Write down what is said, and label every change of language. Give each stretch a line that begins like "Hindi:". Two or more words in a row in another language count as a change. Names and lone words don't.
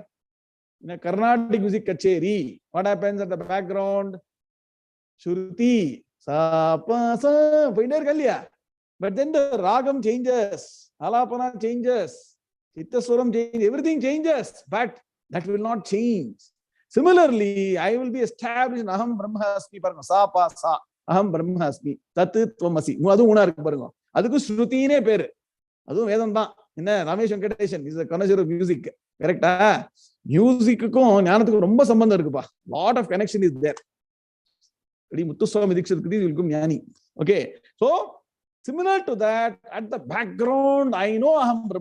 English: In a Carnatic music kacheri, what happens at the background? Shruti, sa, pa, sa, but then the ragam changes, alapana changes, chittasuram changes, everything changes, but that will not change. Similarly, I will be established in
Sanskrit: अहं ब्रह्मास्मि,
English: sa, pa, sa,
Sanskrit: अहं ब्रह्मास्मि, तत् त्वमसि.
Tamil: அது உன்ன இருக்கு பாருங்க. அதுக்கு ஸ்ருதி னு பேரு. அது வேதாந்தா.
English: Inna Ramesh Venkatesan is a connoisseur of music. Correct? Music lot of connection is there. Okay, so similar to that, at the background, I know
Sanskrit: अहं ब्रह्मास्मि.